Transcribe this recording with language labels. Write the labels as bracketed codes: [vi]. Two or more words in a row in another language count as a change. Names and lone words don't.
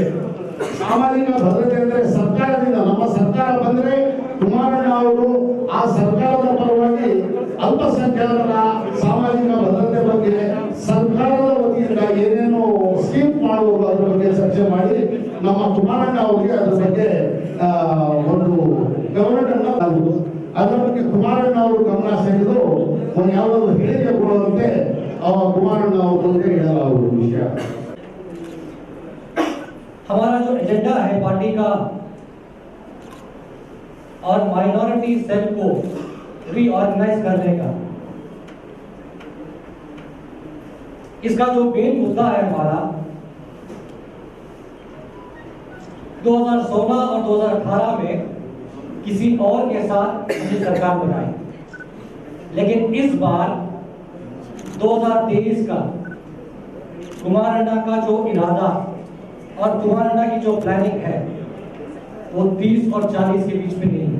[kn] ಸಾಮಾಜಿಕ ಭದ್ರತೆ ಅಂದ್ರೆ ಸರ್ಕಾರದಿಂದ, ನಮ್ಮ ಸರ್ಕಾರ ಬಂದ್ರೆ ಕುಮಾರಣ್ಣ ಅವರು ಆ ಸರ್ಕಾರದ ಪರವಾಗಿ ಅಲ್ಪಸಂಖ್ಯಾತರ ಸಾಮಾಜಿಕ ಭದ್ರತೆ ಬಗ್ಗೆ ಸರ್ಕಾರದ ವತಿಯಿಂದ ಏನೇನು ಸ್ಕೀಮ್ ಮಾಡುವುದು ಅದರ ಬಗ್ಗೆ ಚರ್ಚೆ ಮಾಡಿ ನಮ್ಮ ಕುಮಾರಣ್ಣ ಅವರಿಗೆ ಅದರ ಬಗ್ಗೆ ಒಂದು ಗವರ್ನಮೆಂಟ್ ಆಗುವುದು. ಅದರ ಬಗ್ಗೆ ಕುಮಾರಣ್ಣ ಅವರು ಗಮನ ಸೆಳೆದು ಒಂದು ಯಾವುದಾದ್ರು ಹೇಳಿಕೆ ಕೊಡುವಂತೆ कुमारण्ण विषय. [hi] हमारा जो एजेंडा है पार्टी का और [en] minority cell [hi] को रीऑर्गेनाइज करने का, इसका जो मेन मुद्दा है हमारा 2016 और 2018 में किसी और के साथ हमने सरकार बनाई, लेकिन इस बार 2023 का कुमारण्णा का जो इरादा और कुमारण्णा की जो प्लानिंग है वो 30 और 40 के बीच में नहीं है.